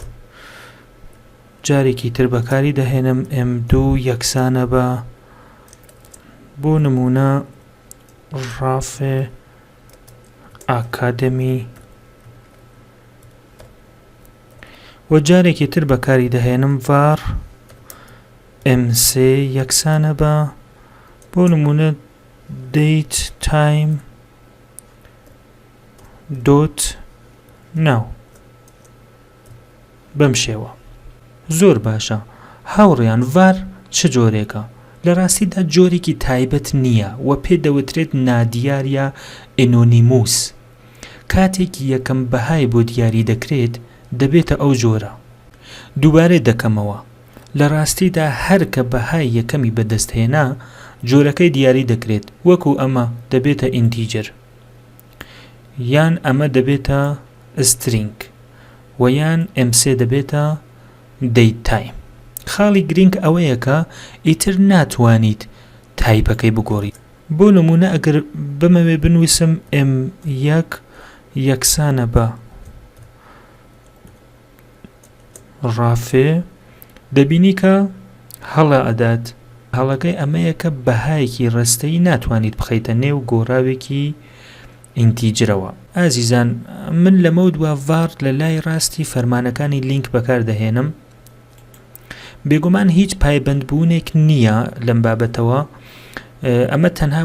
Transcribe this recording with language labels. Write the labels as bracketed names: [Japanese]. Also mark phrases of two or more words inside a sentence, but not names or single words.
[Central Kurdish] جارێکی تر بەکاری دەهێنم m2 یەکسانە بە بۆ نمونە ڕافێ ئاکادەمی و جارێکی تر بەکاری دەهێنم [English] var m3 [Central Kurdish] یەکسانە بە بۆ نمونە [English] date time dot now [Central Kurdish] بەم شێوە زۆر باشە هاوڕێیان var چ جۆرێکە لە ڕاستیدا جۆرێکی تایبەت نییە و پێدەوترێت نادیار یا ئەنۆنیموس کاتێکی یەکەم بەهای بۆ دیاری دەکرێت دەبێتە ئەو جۆرە دووبارە دەکەمەوە لە ڕاستیدا هەر کە بەهای یەکەمی بەدەستهێنا جۆرەکەی دیاری دەکرێت وەکو ئەمە دەبێتە ئینتیجر یان ئەمە دەبێتە string و یان m3 دەبێتە [English] date time [Central Kurdish] خاڵی گرنگ ئەوەیە کە ئیتر ناتوانیت تایپەکەی بگۆڕیت بۆ نمونە ئەگەر بمەوێ بنووسم m1 یەکسانە بە ڕافێ دەبینی کە هەڵە ئەدات هەڵەکەی ئەمەیە کە بەهایەکی ڕستەی ناتوانیت بخەیتە نێو گۆڕاوێکی ئینتیجرەوە ئازیزان من لەمە دووە var لە لای ڕاستی فەرمانەکانی لینک بەکاردەهێنم بێگومان هیچ پایبەندبوونێک نییە لەم بابەتەوە ئەمە تەنها